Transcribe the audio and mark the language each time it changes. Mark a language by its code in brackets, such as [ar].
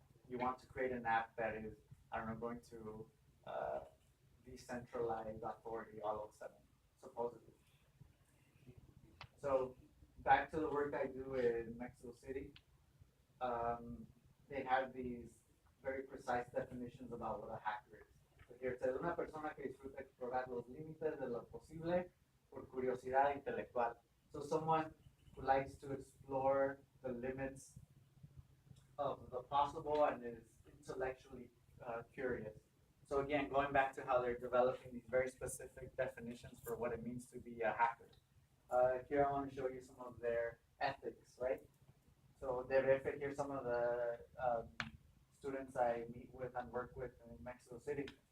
[en] You want to create an app that is, I don't know, going to decentralize authority all of a sudden, supposedly. So back to the work I do in Mexico City, they have these very precise definitions about what a hacker is. So here it says, [es] una persona que disfruta explorar los límites de lo posible por curiosidad intelectual. [en] So someone who likes to explore the limits of the possible and is intellectually curious. So again, going back to how they're developing these very specific definitions for what it means to be a hacker. Here I want to show you some of their ethics, right? So here's some of the students I meet with and work with in Mexico City.